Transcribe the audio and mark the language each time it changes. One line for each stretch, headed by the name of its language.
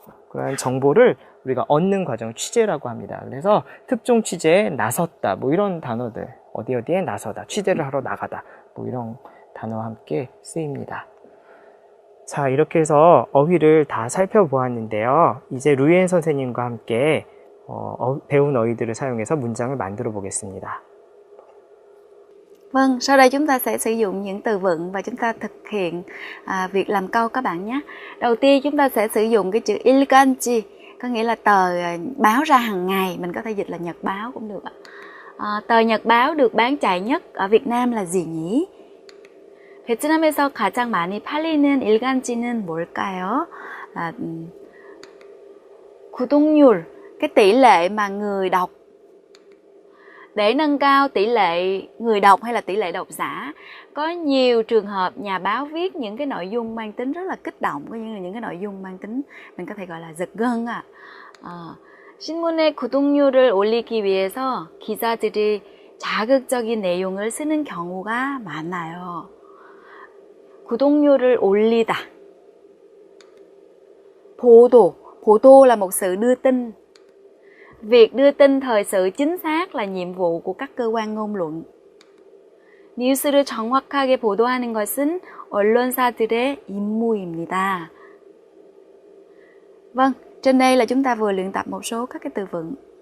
Korean: 그러한 정보를 우리가 얻는 과정을 취재라고 합니다. 그래서 특종 취재에 나섰다, 뭐 이런 단어들, 어디에 나서다, 취재를 하러 나가다, 뭐 이런 단어와 함께 쓰입니다. 자, 이렇게 해서 어휘를 다 살펴보았는데요. 이제 루이엔 선생님과 함께 배운 어휘들을 사용해서 문장을 만들어 보겠습니다.
Vietnamese: Vâng, sau đây chúng ta sẽ sử dụng những từ vựng và chúng ta thực hiện việc làm câu các bạn nhé. Đầu tiên chúng ta sẽ sử dụng cái chữ ilganji, có nghĩa là tờ báo ra hàng ngày, mình có thể dịch là nhật báo cũng được ạ. Tờ nhật báo được bán chạy nhất ở Việt Nam là gì nhỉ?
Korean: 베트남에서 가장 많이 팔리는 일간지는 뭘까요?
Vietnamese: 구독률, cái tỷ lệ mà người đọc. Để nâng cao tỷ lệ người đọc hay là tỷ lệ độc giả, có nhiều trường hợp nhà báo viết những cái nội dung mang tính rất là kích động, có những cái nội dung mang tính mình có thể gọi là giật gân ạ.
Korean: 신문의 구독률을 올리기 위해서 기자들이 자극적인 내용을 쓰는 경우가 많아요. 구독률을 올리다.
Vietnamese: Bodo là một sự đưa tin. Việc đưa tin thời sự chính xác là nhiệm vụ của các cơ quan ngôn luận.
Korean: 뉴스를 정확하게 보도하는 것은 언론사들의 임무입니다.
Vietnamese: Vâng, trên đây là chúng ta vừa luyện tập một số các cái từ vựng.